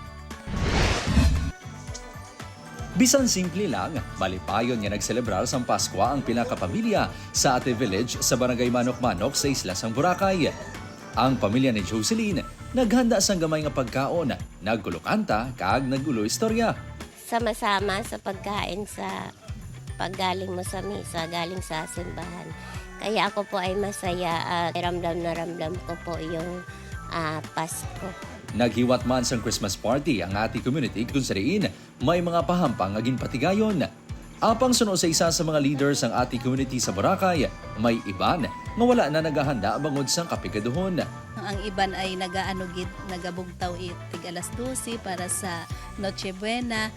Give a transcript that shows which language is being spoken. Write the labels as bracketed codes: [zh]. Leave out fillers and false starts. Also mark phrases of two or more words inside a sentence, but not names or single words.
[hil] Bisan simple lang, malipayon nga nagselebrar sang Paskwa ang pinakapamilya sa Ate Village sa Barangay Manok-Manok sa Isla sang Boracay. Ang pamilya ni Jocelyn naghanda sang gamay nga pagkaon, nagkulokanta kag nagulo istorya. [tl] Sama-sama sa pagkain sa paggaling mo sa misa, galing sa simbahan. Kaya ako po ay masaya at ramdam na ramdam ko po yung Pasko. [hil] Naghiwat man sang [en] Christmas party [hil] ang ati community kung sariin may mga pahampang nga ginpatigayon. Apang suno sa isa sa mga leaders ang ati community sa Boracay, may iban nga wala na naghahanda bangod sang kapigaduhon. Ang iban ay nagabugtaw tig alas 12 para sa [es] Noche Buena.